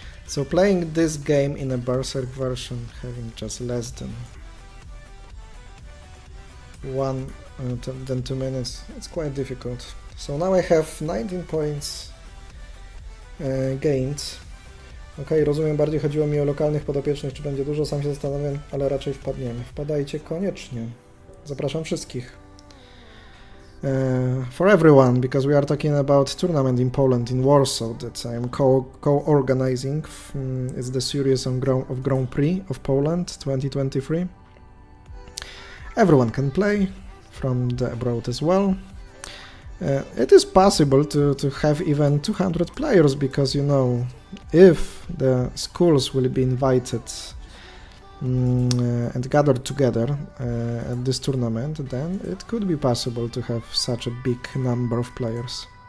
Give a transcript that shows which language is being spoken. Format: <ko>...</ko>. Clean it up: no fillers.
<en>So playing this game in a Berserk version, having just less than 2 minutes, it's quite difficult. So now I have 19 points gained.</en> <pl>Okej, rozumiem, bardziej chodziło mi o lokalnych podopiecznych, czy będzie dużo, sam się zastanawiam, ale raczej wpadniemy. Wpadajcie koniecznie. Zapraszam wszystkich.</pl> <en>For everyone, because we are talking about tournament in Poland, in Warsaw, that I am co-organizing. It's the series of Grand Prix of Poland 2023. Everyone can play, from the abroad as well. It is possible to have even 200 players, because, you know, if the schools will be invited and gathered together at this tournament, then it could be possible to have such a big number of players.</en>